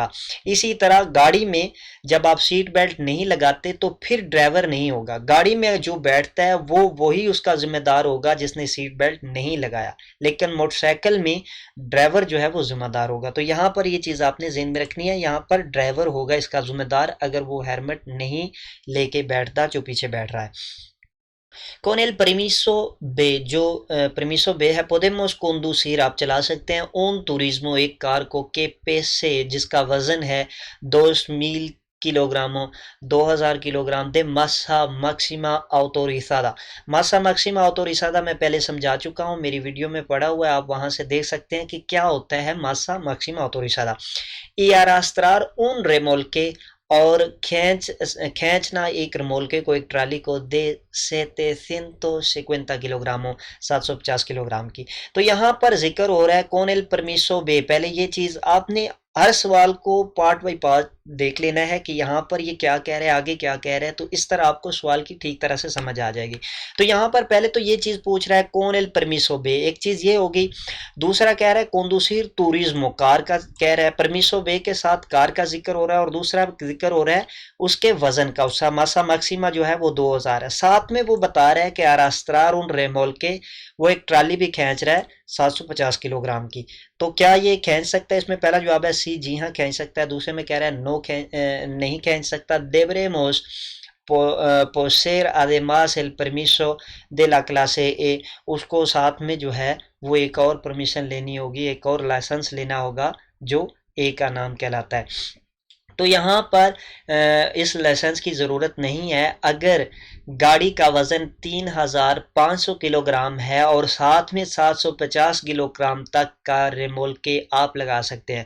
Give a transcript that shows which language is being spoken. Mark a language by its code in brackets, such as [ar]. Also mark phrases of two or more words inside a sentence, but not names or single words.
[ur] اسی طرح گاڑی میں جب آپ سیٹ بیلٹ نہیں لگاتے تو پھر ڈرائیور نہیں ہوگا، گاڑی میں جو بیٹھتا ہے وہی اس کا ذمہ دار ہوگا جس نے سیٹ بیلٹ نہیں لگایا، لیکن موٹر سائیکل میں ڈرائیور جو ہے وہ ذمہ دار ہوگا۔ تو یہاں پر یہ چیز آپ نے ذہن میں رکھنی ہے، یہاں پر ڈرائیور ہوگا اس کا ذمہ دار اگر وہ ہیلمٹ نہیں لے کے بیٹھتا جو پیچھے بیٹھ رہا ہے۔ [es] con el permiso B [ur] جو [es] permiso B [ur] ہے [es] podemos conducir [ur] آپ چلا سکتے ہیں [es] un turismo [ur] ایک کار کو کہ پیسے جس کا وزن ہے 2000 کلوگراموں 2000 کلوگرام [es] de masa máxima autorizada, masa máxima autorizada [ur] میں پہلے سمجھا چکا ہوں، میری ویڈیو میں پڑا ہوا ہے، آپ وہاں سے دیکھ سکتے ہیں کہ کیا ہوتا ہے [es] masa máxima autorizada. y arrastrar un remolque [ur] اور کھینچنا ایک رمولکے کو، ایک ٹرالی کو، [es] de 750 kilogramos [ur] 750 کلوگرام کی۔ تو یہاں پر ذکر ہو رہا ہے [es] con el permiso B, [ur] پہلے یہ چیز آپ نے ہر سوال کو [en] part by part [ur] دیکھ لینا ہے کہ یہاں پر یہ کیا کہہ رہے ہیں، آگے کیا کہہ رہے ہیں، تو اس طرح آپ کو سوال کی ٹھیک طرح سے سمجھ آ جائے گی۔ تو یہاں پر پہلے تو یہ چیز پوچھ رہا ہے [es] con el permiso B, [ur] ایک چیز یہ ہوگی، دوسرا کہہ رہا ہے [es] conducir turismo [ur] کار کا کہہ رہا ہے، permiso B کے ساتھ کار کا ذکر ہو رہا ہے، اور دوسرا ذکر ہو رہا ہے اس کے وزن کا، اس کا [es] masa máxima [ur] جو ہے وہ 2000 ہے، ساتھ میں وہ بتا رہا ہے کہ [es] arrastrar un remolque [ur] وہ ایک ٹرالی بھی کھینچ رہا ہے 750 کلوگرام کی۔ تو کیا یہ کھینچ سکتا ہے؟ اس میں پہلا جواب ہے سی، جی ہاں کھینچ سکتا ہے، دوسرے میں کہہ رہا ہے نہیں کھینچ سکتا، [es] deberemos poseer además el permiso de la clase A، [ur] اس کو ساتھ میں جو ہے وہ ایک اور پرمیشن لینی ہوگی، ایک اور لائسنس لینا ہوگا جو اے کا نام کہلاتا ہے. تو یہاں پر اس لائسنس کی ضرورت نہیں ہے اگر گاڑی کا وزن 3500 کلو گرام ہے اور ساتھ میں 750 کلو گرام تک کا ریمولکے آپ لگا سکتے ہیں۔